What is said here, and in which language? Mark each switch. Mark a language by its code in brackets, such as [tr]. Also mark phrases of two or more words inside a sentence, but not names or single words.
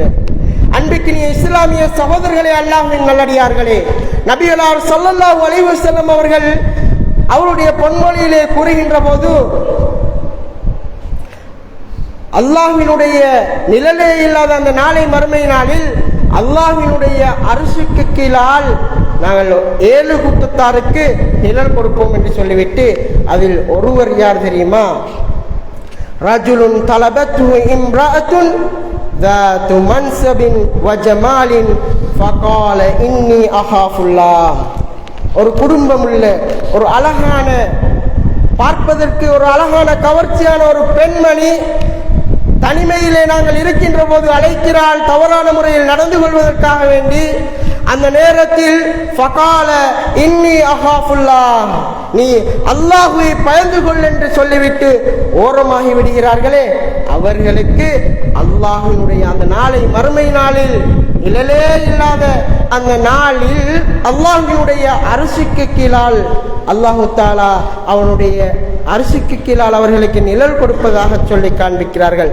[ta] அன்பிக்கினிய இஸ்லாமிய சகோதரர்களே, அல்லாஹ்வின் நல்லடியார்களே, நபிகளார் [ar] صلى الله عليه وسلم [ta] அவர்கள் அவருடைய பொன்மொழியிலே கூறுகின்ற போது, அல்லாஹ்வினுடைய நிழலே இல்லாத அந்த நாளை மறுமை நாளில் அல்லாஹ்வினுடைய அரிசிக்கு கீழால் நாங்கள் 7 கூட்டத்தாருக்கு நிழல் கொடுப்போம் என்று சொல்லிவிட்டு அதில் ஒருவர் யார் தெரியுமா? [ar] رجل طلبته امرأة ذات منصب وجمال فقال إني أخاف الله. [ta] ஒரு குடும்பம் உள்ள ஒரு அழகான, பார்ப்பதற்கு ஒரு அழகான கவர்ச்சியான ஒரு பெண்மணி தனிமையிலே நாங்கள் இருக்கின்ற போது அழைக்கிறாள், தவறான முறையில் நடந்து கொள்வதற்காக வேண்டி. அந்த நேரத்தில் [ar] فقال إني أخاف الله, [ta] நீ அல்லாஹ்வை பயந்து கொள் என்று சொல்லிவிட்டு ஓரமாகி விடுகிறார்களே, அவர்களுக்கு அல்லாஹ்வினுடைய அந்த நாளை மறுமை நாளில் நிழலே இல்லாத அந்த நாளில் அல்லாஹ்வினுடைய அரிசிக்கு கீழால் [ar] الله تعالى [ta] அவனுடைய அரிசிக்கு கீழால் அவர்களுக்கு நிழல் கொடுப்பதாக சொல்லி காண்பிக்கிறார்கள்.